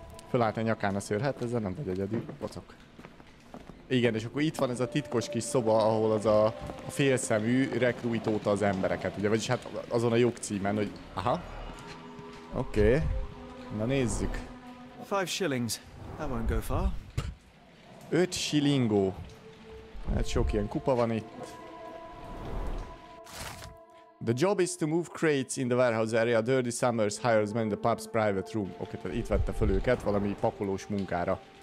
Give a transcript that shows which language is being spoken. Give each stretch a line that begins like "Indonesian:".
Hungarian: Fölállt a nyakán a szőr, hát ezzel nem vagy egyedül, pocok. Igen, és akkor itt van ez a titkos kis szoba, ahol az a félszemű rekrújtóta az embereket, ugye, vagyis hát azon a jogcímen, hogy... aha. Oké. Na nézzük.
English: 5 shillings. That won't go far.
Hungarian: 5 shillingó. Hát sok ilyen kupa van itt.
English: The job is to move crates in the warehouse area. Dirty Summers hires men in the pub's private room.
Hungarian: Oké, tehát itt vette föl őket valami pakolós munkára.